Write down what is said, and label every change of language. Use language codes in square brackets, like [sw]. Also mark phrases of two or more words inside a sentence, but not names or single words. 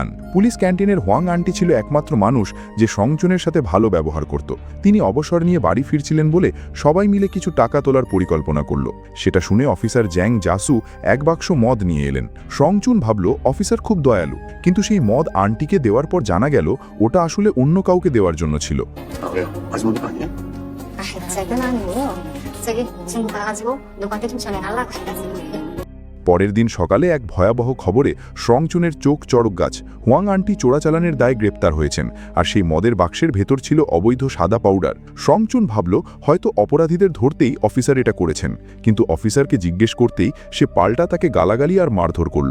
[bn] পুলিশ ক্যান্টিনের হোয়াং আন্টি ছিল একমাত্র মানুষ যে সংচুনের সাথে ভালো ব্যবহার করত। তিনি অবসর নিয়ে বাড়ি ফিরছিলেন বলে সবাই মিলে কিছু টাকা তোলার পরিকল্পনা করল। সেটা শুনে অফিসার জ্যাং জাসু এক বাক্স মদ নিয়ে এলেন। সংচুন ভাবল অফিসার খুব দয়ালু, কিন্তু সেই মদ আন্টিকে দেওয়ার পর জানা গেল ওটা আসলে অন্য কাউকে দেওয়ার জন্য ছিল। [ko] 왜요? 아줌마도 아니야? 아, 절대는 아니에요. 저기 지금 가가지고 누구한테 좀 전해달라고 해가지고. [bn] পরের দিন সকালে এক ভয়াবহ খবরে সংচুনের চোখ চড়ক গাছ। হোয়াং আন্টি চোরাচালানের দায়ে গ্রেপ্তার হয়েছেন, আর সেই মদের বাক্সের ভেতর ছিল অবৈধ সাদা পাউডার। সংচুন ভাবল হয়তো অপরাধীদের ধরতেই অফিসার এটা করেছেন, কিন্তু অফিসারকে জিজ্ঞেস করতেই সে পাল্টা তাকে গালাগালি আর মারধর করল।